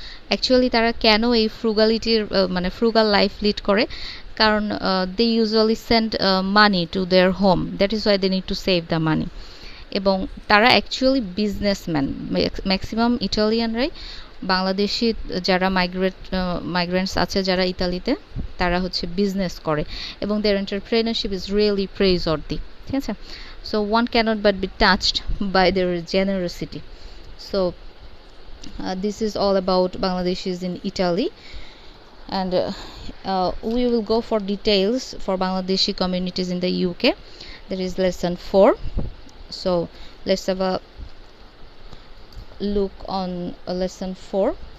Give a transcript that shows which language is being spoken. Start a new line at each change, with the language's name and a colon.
Bangla: Actually তারা কেন এই ফ্রুগালিটির মানে ফ্রুগাল লাইফ লিড করে,
English: কারণ they usually send money to their home, that is why they need to save the money.
Bangla: এবং তারা অ্যাকচুয়ালি বিজনেসম্যান। ম্যাক্সিমাম ইটালিয়ানরাই বাংলাদেশি যারা মাইগ্রেন্টস আছে যারা ইতালিতে, তারা হচ্ছে বিজনেস করে এবং
English: their entrepreneurship is really praiseworthy.
Bangla: ঠিক আছে?
English: So one cannot but be touched by their generosity. So this is all about Bangladeshis in Italy, and we will go for details for Bangladeshi communities in the UK. That is lesson 4. So let's have a look on lesson 4.